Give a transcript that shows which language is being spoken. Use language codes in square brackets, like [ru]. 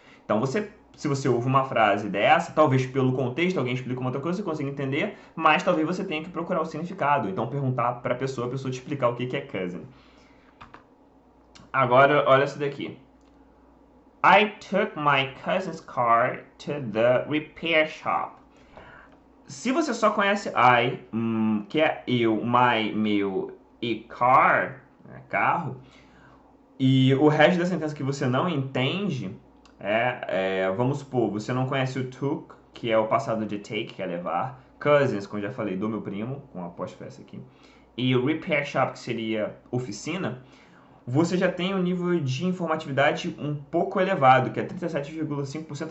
[pt] Então, se você ouve uma frase dessa, talvez pelo contexto, alguém explica uma outra coisa, você consiga entender, mas talvez você tenha que procurar o significado. Então, perguntar para a pessoa te explicar o que é cousin. Agora, olha isso daqui. [en] I took my cousin's car to the repair shop. [pt] Se você só conhece I, que é eu, my, meu, e car, carro, e o resto da sentença que você não entende, vamos supor, você não conhece o took, que é o passado de take, que é levar, cousins, como eu já falei, do meu primo, com a apóstrofe aqui, e o repair shop, que seria oficina, você já tem um nível de informatividade um pouco elevado, que é 37,5%.